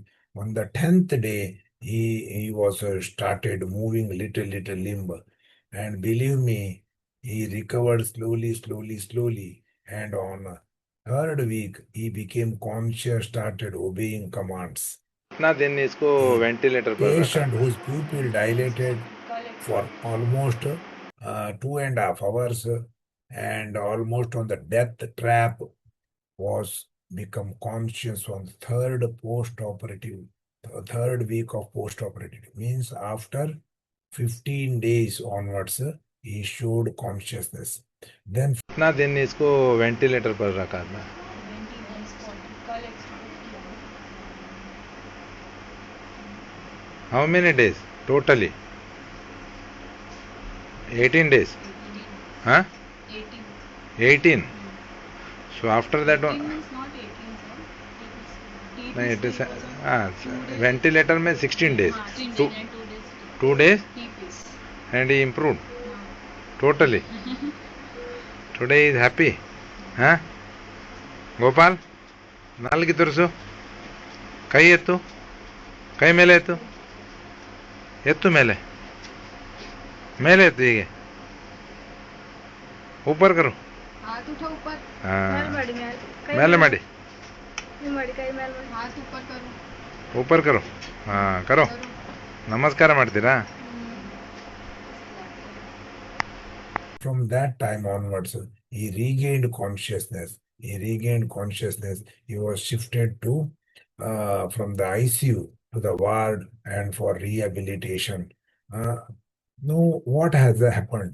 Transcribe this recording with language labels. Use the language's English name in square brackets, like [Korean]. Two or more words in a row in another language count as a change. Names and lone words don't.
[English] On the 10th day, he was started moving little limb. And believe me, he recovered slowly. And on third week, he became conscious, started obeying commands. [Hindi] कितना दिन इसको [English] A [Hindi] वेंटिलेटर पर रखा [English] patient [Hindi] था? [English] whose pupil dilated for almost 2.5 hours and almost on the death trap was become conscious on third week of post-operative. Means after 15 days onwards, he showed consciousness. Then [Hindi] कितना दिन इसको वेंटिलेटर पर रखा था? [English] How many days totally? 18 days. Huh? 18. So after that one, no, it is ventilator में 16 days. Two days and he improved totally. Today he is happy. Huh? [Kannada] ಗೋಪಾಲ್ ನಾಲ್ಗೆ ತೋರಿಸು. ಕೈ ಎತ್ತು. ಕೈ ಮೇಲೆ ಎತ್ತು. ಎತ್ತು ಮೇಲೆ. ಮೇಲೆ ಎತ್ತು ಹೀಗೆ. [Hindi] ऊपर करो. [Kannada] ಮೇಲೆ ಮಾಡಿ. [Hindi] ऊपर करो. हां करो. [Kannada] ನಮಸ್ಕಾರ ಮಾಡ್ತೀರಾ? [English] from that time onwards, he regained consciousness. He was shifted to from the ICU to the ward and for rehabilitation. Now, what has happened?